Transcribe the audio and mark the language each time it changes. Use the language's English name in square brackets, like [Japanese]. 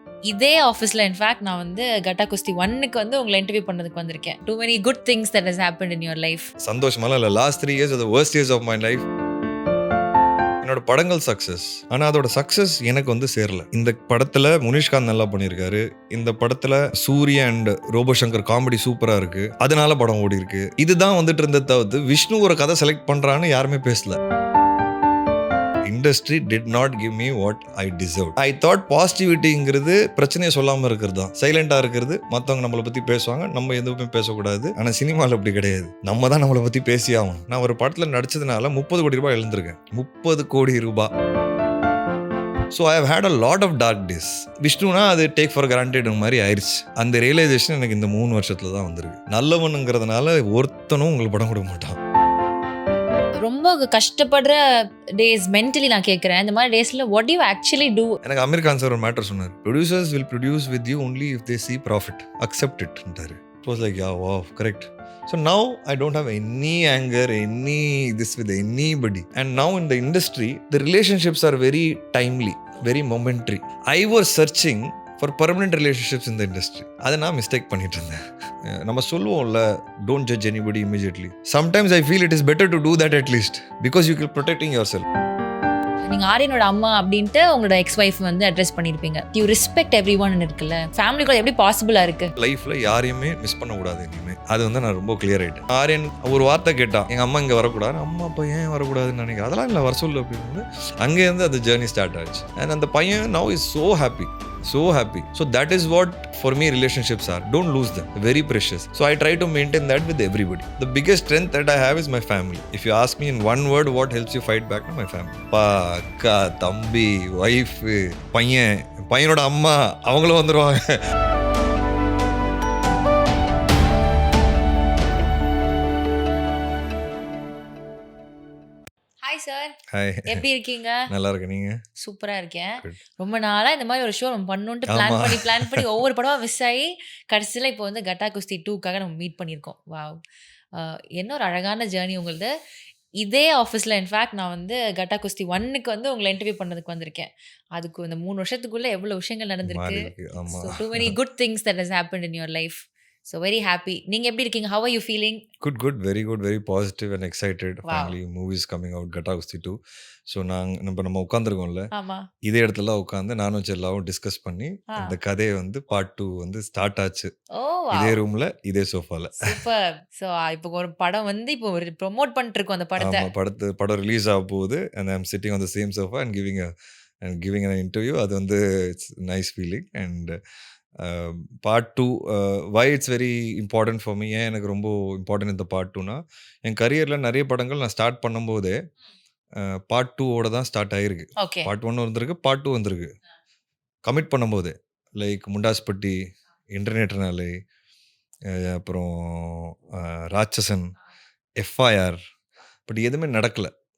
[Tamil] இதே ஆஃபீஸில் இன்ஃபேக்ட் நான் வந்து கட்டா குஸ்தி 1க்கு வந்து உங்களை இன்டர்வியூ பண்ணதுக்கு வந்திருக்கேன். [English] Too many good things that has happened in your life. [Tamil] சந்தோஷமாலாம் இல்ல. [English] Last 3 years the worst years of my life. [Tamil] என்னோட படங்கள் சக்ஸஸ். ஆனா அதோட சக்ஸஸ் எனக்கு வந்து சேரல. இந்த படத்துல முனிஷ்காந்த் நல்லா பண்ணியிருக்காரு. இந்த படத்துல Surya and robot Shankar comedy சூப்பரா இருக்கு. அதனால படம் ஓடி இருக்கு. இதுதான் வந்துட்டு இருந்த தவிர்த்து விஷ்ணு ஒரு கதை செலக்ட் பண்றான்னு யாருமே பேசல. [English] Industry did not give me what I deserved. I thought [Tamil] பாசிட்டிவிட்டிங்கிறது பிரச்சனையை சொல்லாமல் இருக்கிறது தான், சைலண்டாக இருக்கிறது. மற்றவங்க நம்மளை பற்றி பேசுவாங்க, நம்ம எதுவுமே பேசக்கூடாது. ஆனால் சினிமாவில் அப்படி கிடையாது, நம்ம தான் நம்மளை பற்றி பேசி ஆகணும். நான் ஒரு படத்தில் நடிச்சதுனால 30 கோடி ரூபாய் எழுந்திருக்கேன். 30 கோடி ரூபாய். [English] So I have had a lot of dark days. [Tamil] விஷ்ணுனா அது டேக் ஃபார் கிராண்டட் மாதிரி ஆயிடுச்சு. அந்த ரியலைசேஷன் எனக்கு இந்த 3 வருஷத்துல தான் வந்திருக்கு. நல்லவனுங்கிறதுனால ஒருத்தனும் உங்களுக்கு படம் கொடுக்க மாட்டான். ரொம்ப கஷ்டப்படுற டேஸ் மென்டலி நான் கேட்குறேன். இந்த மாதிரி டேஸ்ல [English] what do you actually do? [Tamil] எனக்கு அமீர் கான் சார் ஒரு மேட்டர் சொன்னார். [English] Producers will produce with you only if they see profit. Accept it ன்றாரு. It was like yeah, wow, correct. So now I don't have any anger, any this with anybody. And now in the industry, the relationships are very timely, very momentary. I was searching for permanent relationships in the industry. [Tamil] அதை நான் mistake பண்ணிட்டு இருந்தேன். நம்ம சொல்லுவோம்ல, [English] don't judge anybody immediately. Sometimes I feel it is better to do that at least because you keep protecting yourself. [Tamil] நீங்க ஆரியனோட அம்மா அப்படின்ட்டு உங்களோட எக்ஸ் ஒய்ஃப் வந்து அட்ரஸ் பண்ணிருப்பீங்க. [English] you respect everyone [Tamil] இருக்குல்ல, ஃபேமிலிக்குள்ள எப்படி பாசிபிளா இருக்கு? லைஃப்ல யாரையுமே மிஸ் பண்ண கூடாது இனிமே. அது வந்து நான் ரொம்ப கிளியர் ஆயிட்டேன். ஆரியன் ஒரு வார்த்தை கேட்டான், எங்க அம்மா இங்க வரக்கூடாது. அம்மா அப்பா ஏன் வரக்கூடாதுன்னு நினைக்கிறேன். அதெல்லாம் இல்லை, வர சொல்லு அப்படின்னு. அங்கேருந்து அந்த ஜேர்னி ஸ்டார்ட் ஆச்சு. அண்ட் அந்த பையன் [English] now is so happy. So happy. So that is what for me relationships are. Don't lose them. Very precious. So I try to maintain that with everybody. The biggest strength that I have is my family. If you ask me in one word what helps you fight back, my family. [Tamil] அப்பா, அக்கா, தம்பி, wife, பையனோட அம்மா அவங்களும் வந்துருவாங்க. Hi sir. Hi. எப்படி இருக்கீங்க? நல்லா இருக்கேன். நீங்க? சூப்பரா இருக்கேன். ரொம்ப நாளா இந்த மாதிரி ஒரு ஷோ நம்ம பண்ணணும்ட்டு பிளான் பண்ணி ஒவ்வொரு படமா மிஸ் ஆகி கடைசியில் இப்போ வந்து கட்டா குஸ்தி 2க்காக நம்ம மீட் பண்ணியிருக்கோம். வாவ், என்ன ஒரு அழகான ஜேர்னி உங்களுது. இதே ஆஃபீஸில் இன்ஃபேக்ட் நான் வந்து கட்டா குஸ்தி 1க்கு வந்து உங்களை இன்டர்வியூ பண்ணதுக்கு வந்திருக்கேன். அதுக்கு இந்த 3 வருஷத்துக்குள்ள எவ்வளோ விஷயங்கள் நடந்திருக்கு. [English] So too many good things that has happened in your life. So very happy. [Tamil] நீங்க எப்படி இருக்கீங்க? [English] How are you feeling? Good, very good, very positive and excited. Wow. Finally movies coming out, Gata Gusti 2. [Tamil] So நம்ம உட்காந்துருக்கோம்ல, இதே இடத்துல உட்காந்து நானும் செல்லாவும் discuss பண்ணி இந்த கதையை வந்து பார்ட் 2 வந்து ஸ்டார்ட் ஆச்சு. இதே ரூம்ல, இதே சோஃபால. சூப்பர். ஸோ இப்போ ஒரு படம் வந்து இப்போ ஒரு ப்ரோமோட் பண்ணிட்டு இருக்கோம். அந்த படம் ரிலீஸ் ஆக போகுது. [English] and I'm sitting on the same sofa and giving an interview. அது வந்து it's nice feeling. And part 2 why it's very important for me. [Tamil] ஏன் எனக்கு ரொம்ப இம்பார்ட்டன்ட் இந்த பார்ட் 2னா, என் கரியரில் நிறைய படங்கள் நான் ஸ்டார்ட் பண்ணும்போதே பார்ட் 2ஓட தான் ஸ்டார்ட் ஆகிருக்கு. பார்ட் 1 வந்திருக்கு, பார்ட் 2 வந்திருக்கு. கமிட் பண்ணும்போது லைக் முண்டாஸ்பட்டி, இன்டர்நேட்டனாலே, அப்புறம் ராட்சசன், FIR, பட் எதுவுமே நடக்கலை.